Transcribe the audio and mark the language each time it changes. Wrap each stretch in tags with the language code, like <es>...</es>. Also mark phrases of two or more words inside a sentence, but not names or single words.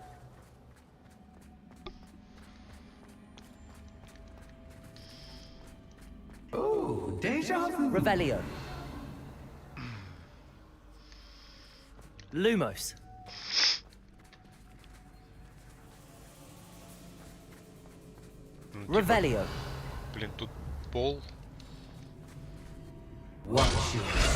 <en>Oh, deja vu. Revelio. Lumos. Revelio.</en> <ru>Блин, тут пол.</ru> <en>What's your</en>